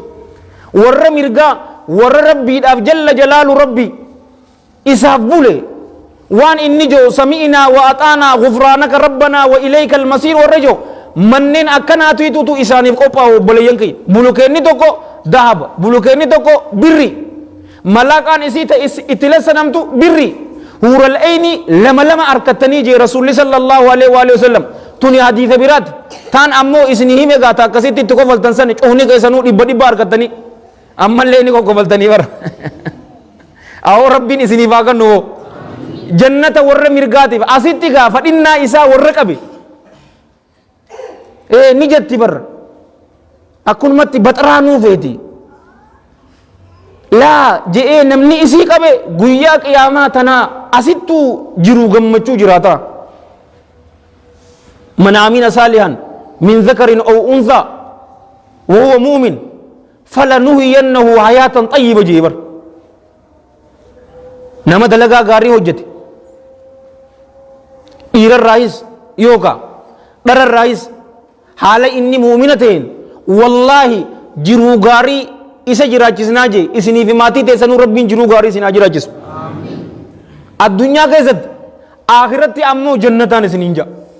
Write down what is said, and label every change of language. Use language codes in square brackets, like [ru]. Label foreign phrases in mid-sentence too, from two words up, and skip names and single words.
[om] warra mirgaa warra rabbiidhaaf jalla jalaalu rabbi isaaf bule waan inni joo [ar] سمعنا وأطعنا غفرانك ربنا وإليك المصير [om] warra joo manneen akkanaatu itutu isaaniif qophaa'u obboleeyyan kiyya bulukeenni tokko dahaba bulukeenni tokko birri malaaqaan isii ta'e itti lassanamtu birri [ar] حور العين [om] lama lama harkattanii jee rasuulli [ar] صلى الله عليه وسلم [om] tuni hadiisa biraati taan ammoo isinii hime gaata akkasitti itti kofaltan sani cuhni keessanuu dhibba harkattanii ammallee ni kokkofaltanii bara awoo rabbiin isiniif haa kennu jannata warra mirgaatiif asitti gaa fadhinnaa isaa warra qabe ni jetti barra akkunumatti baxaraanuu feeti laa je'ee namni isii qabe guyyaa qiyaamaa tanaa asittuu jiru gammachuu jiraata [ar] من عمل صالحا من ذكر أو أنثى وهو مؤمن فلنحيينه حياة طيبة [om] jee bar nama dalagaa gaarii hojjete dhiirarraayis yookaan dhararraayis haala inni muumina ta'een wallaahi jiruu gaarii isa jiraachisnaa jee isiniif maatii teessanuu rabbiin jiruu gaarii isin haa jiraachisu addunyaa keessatti akhiratti ammoo jannataan isiniin ja'a